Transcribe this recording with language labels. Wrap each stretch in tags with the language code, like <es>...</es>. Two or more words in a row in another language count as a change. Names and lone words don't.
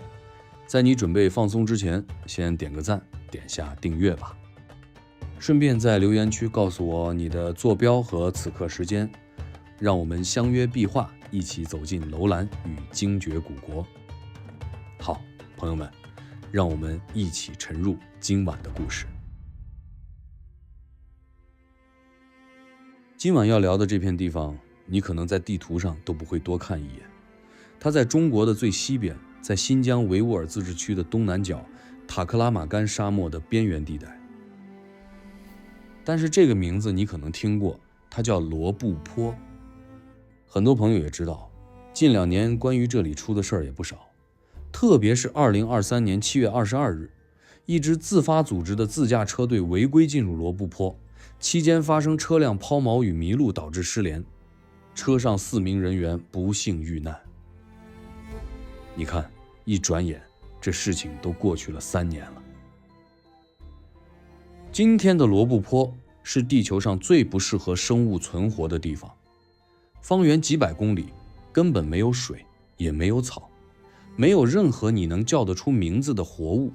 <zh>在你準備放鬆之前，先點個讚，點下訂閱吧。順便在留言區告訴我你的坐標和此刻時間，讓我們相約壁話，一起走進樓蘭與精絕古國。好，朋友們，讓我們一起沉入今晚的故事。今晚要聊的这片地方，你可能在地图上都不会多看一眼。它在中国的最西边，在新疆维吾尔自治区的东南角，塔克拉玛干沙漠的邊緣地帶。但是這個名字你可能聽過，它叫羅布泊。很多朋友也知道，近2年關於這裡出的事兒也不少，特別是2023年7月22日，一支自發組織的自駕車隊違規進入羅布泊，期間發生車輛拋錨與迷路導致失聯，車上4名人員不幸遇難。你看，一轉眼，這事情都過去了3年了。今天的羅布泊是地球上最不適合生物存活的地方，方圓幾百公里，根本沒有水，也沒有草，沒有任何你能叫得出名字的活物。</zh>